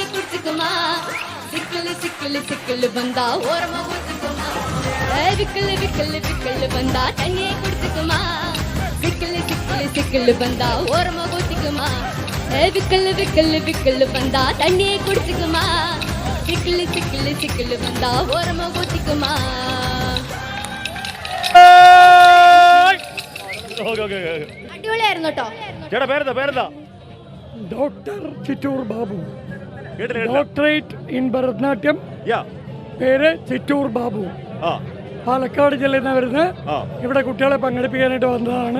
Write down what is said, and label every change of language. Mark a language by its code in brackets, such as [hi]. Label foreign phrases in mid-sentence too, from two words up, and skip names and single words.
[ta] குடிச்சுக்குமா சிக்கல் சிக்கல் சிக்கல் வந்தா ஓரமா குடிச்சுக்குமா விக்கல் விக்கல் விக்கல் வந்தா தண்ணியை குடிச்சுக்குமா சிக்கல் சிக்கல் சிக்கல் வந்தா ஓரமா ஊத்திக்குமா விக்கல் விக்கல் விக்கல் வந்தா தண்ணியை குடிச்சுக்குமா சிக்கல் சிக்கல் சிக்கல் வந்தா ஓரமா ஊத்திக்குமா [ml] അടിപൊളിയായിരുന്നു കേട്ടോ. ചേട്ടാ പേരെന്താ? ഡോക്ടർ ചിറ്റൂർ ബാബു, കേട്ടില്ല. [en] doctorate in [ml] ഭരതനാട്യം. യാ. പേര് ചിറ്റൂർ ബാബു. പാലക്കാട് ജില്ലയിൽ നിന്ന് വരുന്ന ഇവിടെ കുട്ടികളെ പങ്കെടുപ്പിക്കാനായിട്ട് വന്നതാണ്.